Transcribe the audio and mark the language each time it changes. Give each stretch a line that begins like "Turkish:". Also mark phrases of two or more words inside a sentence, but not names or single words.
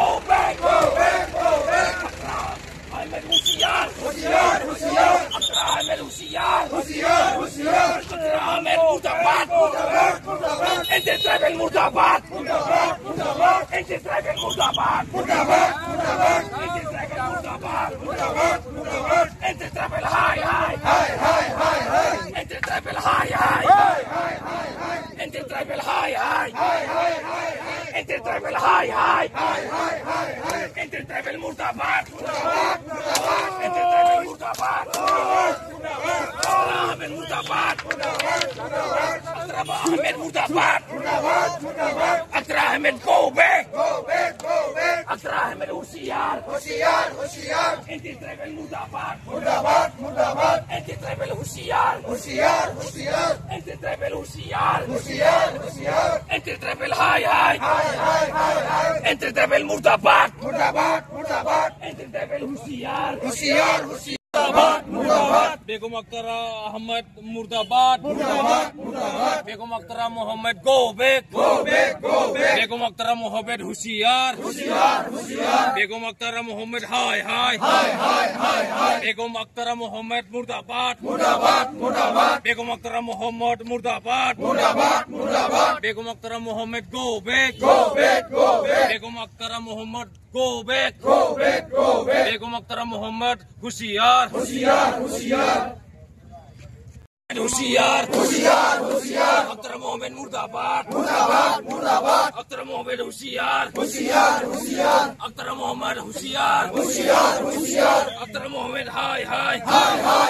Hindi: बैक अख्तरा अहमद होशियार होशियार होशियार अख्तरा अहमद होशियार होशियार होशियार अख्तरा अहमद मुर्दाबाद मुर्दाबाद मुर्दाबाद एंटी ट्राइबल मुर्दाबाद मुर्दाबाद मुर्दाबाद
English: anti tribal
Hindi: मुर्दाबाद मुर्दाबाद मुर्दाबाद
English: anti tribal
Hindi: मुर्दाबाद मुर्दाबाद मुर्दाबाद
English: anti tribal
Hindi: हाय हाय हाय हाय हाय हाय
English: anti tribal
Hindi: हाय हाय हाय हाय हाय
English: anti tribal
Hindi: हाय हाय हाय हाय हाय
English: anti tribal
Hindi: हाय हाय हाय हाय हाय
English: anti tribal
Hindi: मुर्दाबाद मुर्दाबाद मुर्दाबाद
English: anti tribal
Hindi: मुर्दाबाद अहमद मुर्दाबाद अख्तरा अहमद मुर्दाबाद अख्तरा अहमद
English: go back
Hindi: अख्तरा अहमद होशियार होशियार होशियार
English: anti tribal
Hindi: मुर्दाबाद मुर्दाबाद मुर्दाबाद
English: anti tribal
Hindi: होशियार होशियार होशियार एंटी ट्राइबल होशियार होशियार होशियार
English: anti tribal
Hindi: हाय हाय हाय हाय हाय
English: anti tribal
Hindi: मुर्दाबाद मुर्दाबाद मुर्दाबाद
English: anti tribal
Hindi: होशियार होशियार होशियार मुर्दाबाद बेगम अख्तरा अहमद मुर्दाबाद मुर्दाबाद मुर्दाबाद बेगम अख्तरा मोहम्मद गो बैक बेगम अख्तरा मोहम्मद होशियार होशियार होशियार बेगम अख्तरा मोहम्मद हाय हाय हाय हाय हाय बेगम अख्तरा मोहम्मद मुर्दाबाद मुर्दाबाद मुर्दाबाद बेगम अख्तरा मोहम्मद मुर्दाबाद मुर्दाबाद मुर्दाबाद बेगम अख्तरा मोहम्मद
English: go back
Hindi: बेगम अख्तरा मोहम्मद
English: go back
Hindi: बेगम अख्तरा मोहम्मद होशियार होशियार होशियार होशियार होशियार होशियार अख्तरा मोहम्मद मुर्दाबाद मुर्दाबाद मुर्दाबाद अख्तरा मोहम्मद होशियार होशियार होशियार अख्तरा मोहम्मद होशियार होशियार होशियार अख्तरा मोहम्मद हाय हाय हाय हाय